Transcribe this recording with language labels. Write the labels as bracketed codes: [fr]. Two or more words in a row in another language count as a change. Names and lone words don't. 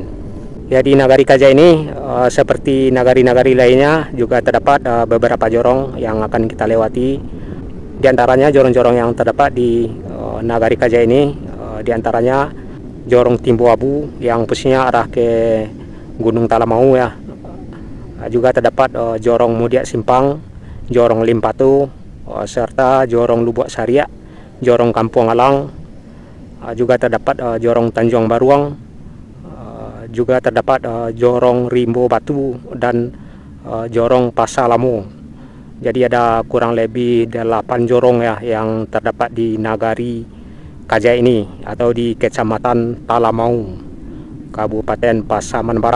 [id] Ya, di Nagari Kajai ini seperti nagari-nagari lainnya juga terdapat beberapa jorong yang akan kita lewati. Di antaranya jorong-jorong yang terdapat di Nagari Kajai ini, di antaranya jorong Timbu Abu yang posisinya arah ke Gunung Talamau ya. Juga terdapat jorong Mudiak Simpang, jorong Limpatu, serta jorong Lubuk Sariak, jorong Kampung Alang. Juga terdapat jorong Tanjung Baruang, juga terdapat jorong Rimbo Batu dan jorong Pasalamu. Jadi ada kurang lebih 8 jorong ya yang terdapat di Nagari Kajai ini atau di Kecamatan Talamau, Kabupaten Pasaman Barat.